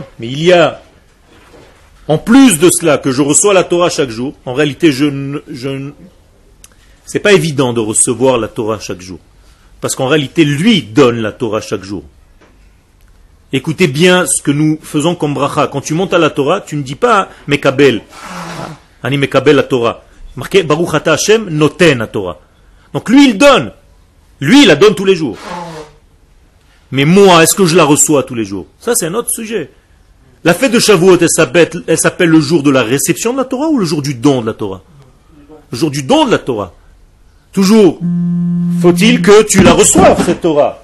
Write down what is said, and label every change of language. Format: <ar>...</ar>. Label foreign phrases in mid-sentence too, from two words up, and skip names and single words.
<fr>Mais il y a, en plus de cela, que je reçois la Torah chaque jour. En réalité, c'est pas évident de recevoir la Torah chaque jour. Parce qu'en réalité, lui donne la Torah chaque jour. Écoutez bien ce que nous faisons comme bracha. Quand tu montes à la Torah, tu ne dis pas Mekabel.</fr> <he>אני מקבל</he> <fr>la Torah. Marqué</fr> <he>ברוך אתה השם נותן</he> <fr>la Torah. Donc lui, il donne. Lui, il la donne tous les jours. Mais moi, est-ce que je la reçois tous les jours? Ça, c'est un autre sujet. La fête de Shavuot, elle s'appelle le jour de la réception de la Torah ou le jour du don de la Torah? Le jour du don de la Torah. Toujours, faut-il que tu la reçoives, cette Torah.</fr>